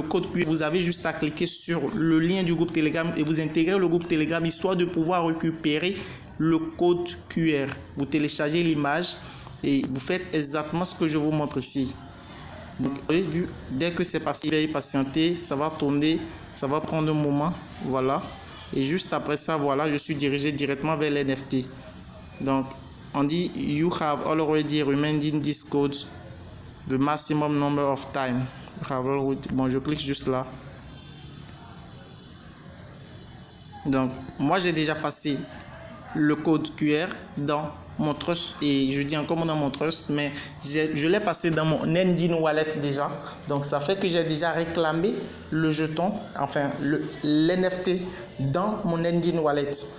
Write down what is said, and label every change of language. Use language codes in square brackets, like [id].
[fr] Le code QR, vous avez juste à cliquer sur le lien du groupe Telegram et vous intégrez le groupe Telegram histoire de pouvoir récupérer le code QR. Vous téléchargez l'image et vous faites exactement ce que je vous montre ici. Vous avez vu, dès que c'est passé, veuillez patienter, ça va tourner, ça va prendre un moment. Voilà. Et juste après ça, voilà, je suis dirigé directement vers l'NFT. Donc, on dit [en] you have already remanded this code the maximum number of time. [fr] Bon, je clique juste là. Donc, moi j'ai déjà passé le code QR dans mon trust et je dis encore dans mon trust, mais je l'ai passé dans mon Engine Wallet déjà. Donc, ça fait que j'ai déjà réclamé le jeton, enfin l'NFT dans mon Engine Wallet.